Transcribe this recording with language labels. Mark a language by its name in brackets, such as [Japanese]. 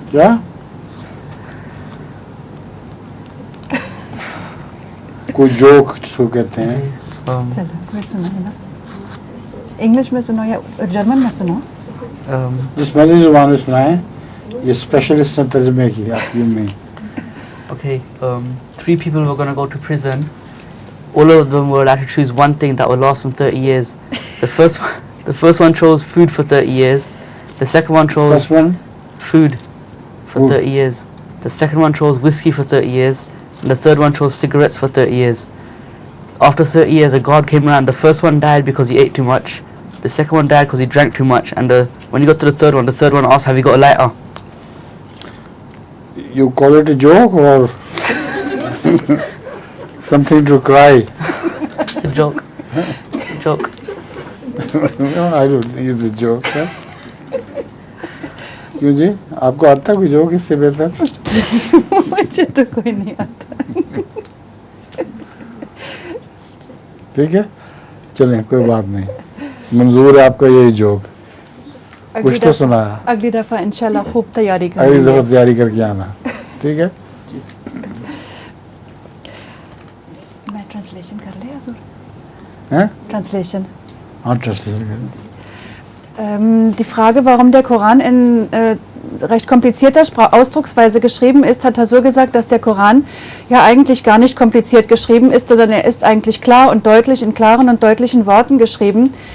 [Urdu] کیا کوئی جوک جس کو کہتے ہیں چلو میں سنائے نا انگلش میں سنو یا جرمن میں سنو جس مرضی زبان میں سنائیں یہ اسپیشلسٹ نے ترجمے کی آپ کی نہیں. [English] Okay, three people were going to go to prison. All of them were allowed to choose one thing that would last them 30 years. The first one chose food for 30 years. The second one chose First one food for 30 years. The second one chose whiskey for 30 years. And the third one chose cigarettes for 30 years. After 30 years, a god came around. The first one died because he ate too much. The second one died because he drank too much. And when you got to the third one asked, have you got a lighter? you call it a joke or something to cry? A joke. Joke. No, I don't think it's a joke. [Urdu] کیوں جی آپ کو آتا کوئی joke اس سے بہتر؟ مجھے تو کوئی نہیں آتا. ٹھیک ہے چلیں کوئی بات نہیں منظور ہے آپ کا یہی جوک کچھ تو سنایا اگلی دفعہ انشاءاللہ خوب تیاری اگلی کریں دفعہ تیاری کر کے آنا ٹھیک ہے. میں ٹرانسلیشن کر لیں حضور ہیں ٹرانسلیشن. ہاں ٹرانسلیشن کریں. [German] Die Frage, warum der Koran in recht komplizierter Ausdrucksweise geschrieben ist, hat Hazur gesagt, dass der Koran ja eigentlich gar nicht kompliziert geschrieben ist, sondern er ist eigentlich klar und deutlich in klaren und deutlichen Worten geschrieben.